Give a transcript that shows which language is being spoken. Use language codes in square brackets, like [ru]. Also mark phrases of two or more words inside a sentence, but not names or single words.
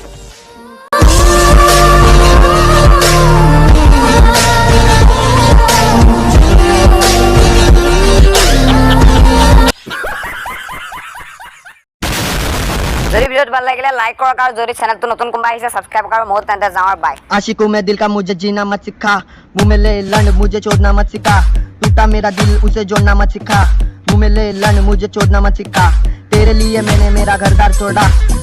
[as] যদি ভিডিঅ'টো ভাল লাগিলে লাইক কৰক আৰু যদি চেনেলটো নতুন কোনোবা আহিছে ছাবস্ক্ৰাইব কৰক। মই তেন্তে যাওঁ, বাই। [hi] आशिकों में दिल का मुझे जीना मत सिखा, मुँह में ले लन मुझे छोड़ना मत सिखा, टूटा मेरा दिल उसे जोड़ना मत सिखा, मुँह में ले लन मुझे छोड़ना मत सिखा, तेरे लिए मैंने मेरा घर-द्वार छोड़ा।